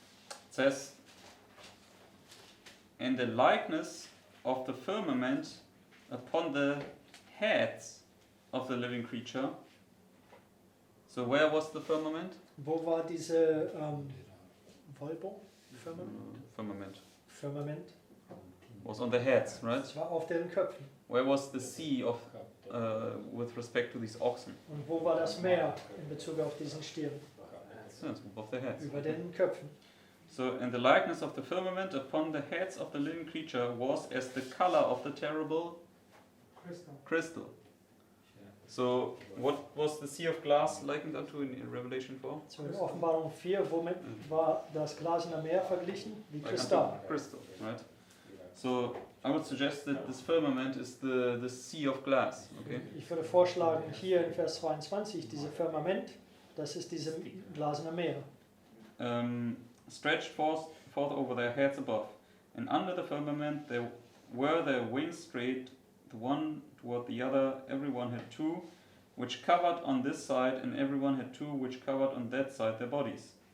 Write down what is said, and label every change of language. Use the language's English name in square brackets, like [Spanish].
[English] It says, "And the likeness of the firmament upon the heads of the living creature." So where was the firmament? [German] Wo war diese Wolbo? [English] Firmament. Firmament. was on the heads, right? [German] Es war auf deren Köpfen. [English] Where was the sea of with respect to these oxen? [German] Und wo war das Meer in Bezug auf diesen Stier? [English] Yes, above their heads. [German] Über den Köpfen. [English] So, and the likeness of the firmament upon the heads of the living creature was as the color of the terrible crystal. So, what was the sea of glass likened unto in Revelation 4? [German] So in Offenbarung 4, womit war das glasene Meer verglichen? Wie [English] Like [German] Kristall. [English] unto crystal, right? So, I would suggest that this firmament is the sea of glass, okay? [German] Ich würde vorschlagen, hier in Vers 22, diese Firmament, das ist dieses glasene Meer. [English] Stretched forth over their heads above. And under the firmament there were their wings straight, the one toward the other, everyone had two, which covered on this side, and everyone had two, which covered on that side their bodies.